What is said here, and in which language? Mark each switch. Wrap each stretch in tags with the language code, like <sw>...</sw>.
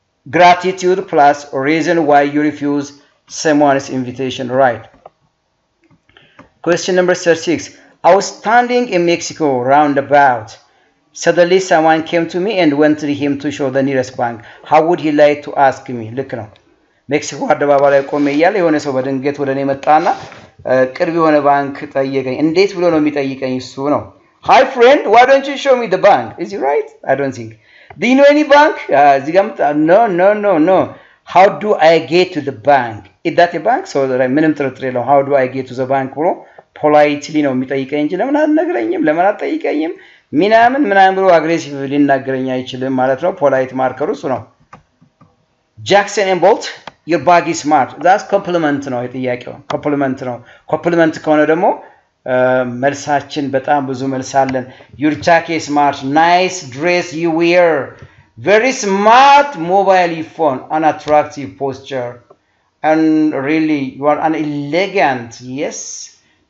<en>Gratitude plus reason why you refuse someone's invitation, right? Question number 36. I was standing in Mexico roundabout. Suddenly someone came to me and wanted him to show the nearest bank. How would he like to ask me? Look now.</en> <am>Mexico አደባባይ ላይ ቆሜ እያለ የሆነ ሰው በድንገት ወደ እኔ መጣና ቅርብ የሆነ ባንክ ጠየቀኝ እንዴት ብሎ ነው የሚጠይቀኝ እሱ ነው</am> <en>Hi friend, why don't you show me the bank? Is he right? I don't think. Do you know any bank? No. How do I get to the bank? Is that a bank?</en> <am>So ምንም ጥርጥር የለውም.</am> <en>How do I get to the bank</en> <am>ብሎ</am> <en>politely</en> <am>ነው የሚጠይቀኝ እንጂ ለምን አትነግረኝም? ለምን አትጠይቀኝም? ምናምን ብሎ አግሬሲቭ ሊናገረኝ አይችልም ማለት ነው. ፖላይት ማርከሩ እሱ ነው.</am> <en>Jackson and Bolt, your bag is smart. That's compliment</en> <am>ነው የጥያቄው.</am> <en>Compliment ነው. Compliment</en> <am>ከሆነ ደግሞ መልሳችን በጣም ብዙ መልስ አለን</am> <en>your jacket is smart nice dress you wear Very smart mobile phone, an attractive posture, and really you are an elegant. Yes.</en>